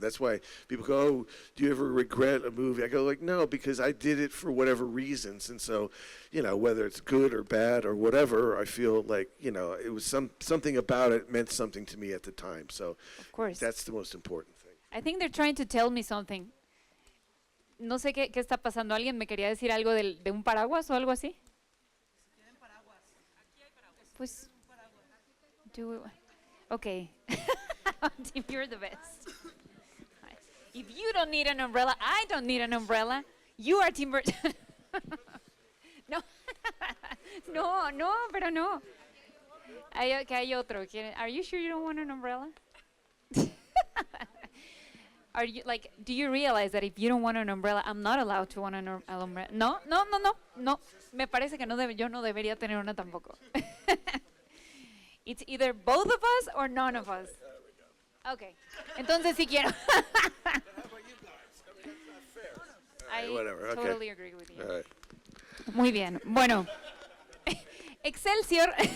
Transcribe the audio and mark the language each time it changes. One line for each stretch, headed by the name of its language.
English: That's why people go, oh, do you ever regret a movie? I go like, no, because I did it for whatever reasons. And so, whether it's good or bad or whatever, I feel like, it was something about it meant something to me at the time. So Of course. that's the most important thing. I think they're trying to tell me something.
Spanish: No sé qué está pasando. ¿Alguien me quería decir algo de un paraguas o algo así?
English: Pues, okay. Tim, you're the best. If you don't need an umbrella, I don't need an umbrella. You are Tim Burton.
Spanish: No. no, pero no. Hay otro.
English: Are you sure you don't want an umbrella? Are you do you realize that if you don't want an umbrella, I'm not allowed to want an umbrella? No.
Spanish: Me parece que yo no debería tener una tampoco.
English: It's either both of us or none of us.
Spanish: Okay. Entonces sí quiero.
English: I Whatever. Okay. totally agree with you. All right.
Spanish: Muy bien. Bueno. Excelsior.